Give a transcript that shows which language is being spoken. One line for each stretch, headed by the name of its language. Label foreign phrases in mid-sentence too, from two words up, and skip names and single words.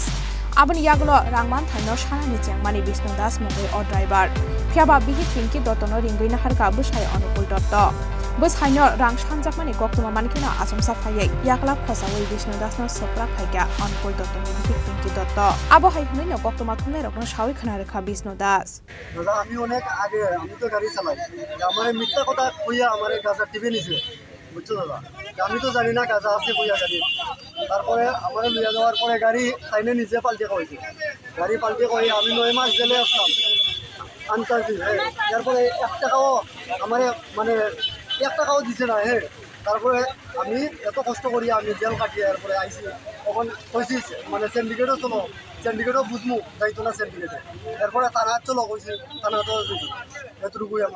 Kok Borok: Abon Yaglo Rangman Thano Shana Nichang Mani Bisnodas Mungui or driver. Piaba Bihik Pinky Dotono Ringina Harka Bushai Anukul Dotto. Bus Haino Rang Shanjakmani Koktuma Mankina Asumsa Faye Yakla Kosawi Bisnodas no Sopra Paiga Anukul Dotto Bihik Pinky Dotto. Abo Haino Koktuma Tunero Shawi Kanaraka Bisnodas.
Bangla: আমি অনেক আগে আমি তো গাড়ি চালাই আমার মিথ্যা কথা কইয়া আমার গাজা টিভি নিছে বুঝছো দাদা আমি তো জানি না গাজা আছে কইয়া গাড়ি তারপরে আমার লইয়া যাওয়ার পরে গাড়ি তাইনে নিজে পাল্টে কইছে গাড়ি পাল্টে কই আমি 9 মাস জেলে আসলাম আনতাছি তারপরে 1 টাকাও আমার মানে 1 টাকাও দিছে না তারপরে আমি এত কষ্ট করি আমি জেল কাটিয়ে তারপরে আইছি তখন কইছি মানে সিন্ডিকেটও চলো সিন্ডিকেটও বুঝমু যাইতো না সিন্ডিকেটে এরপরে থানা চলো কইছি থানা তো এতটুকুই আমার